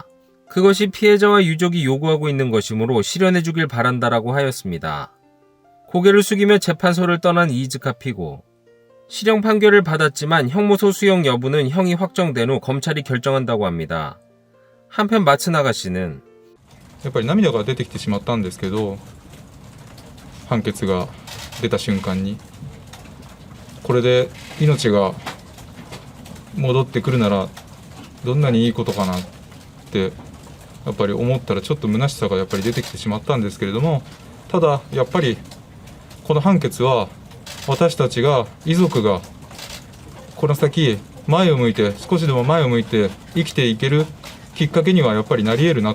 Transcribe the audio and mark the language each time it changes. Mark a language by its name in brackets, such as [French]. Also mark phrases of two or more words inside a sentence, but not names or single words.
[Korean] 그것이 피해자와 유족이 요구하고 있는 것이므로 실현해주길 바란다라고 하였습니다. 고개를 숙이며 재판소를 떠난 이즈카 피고. 실형 판결을 받았지만 형무소 수용 여부는 형이 확정된 후 검찰이 결정한다고 합니다. 한편 마츠나가 씨는 [Japanese] やっぱり涙が出てきてしまったんですけど、判決が出た瞬間にこれで命が戻ってくるならどんなにいいことかなってやっぱり思ったらちょっと虚しさがやっぱり出てきてしまったんですけれども、ただやっぱりこの判決は私たちが遺族がこの先前を向いて少しでも前を向いて生きていける きっかけにはやっぱりなり得るなと。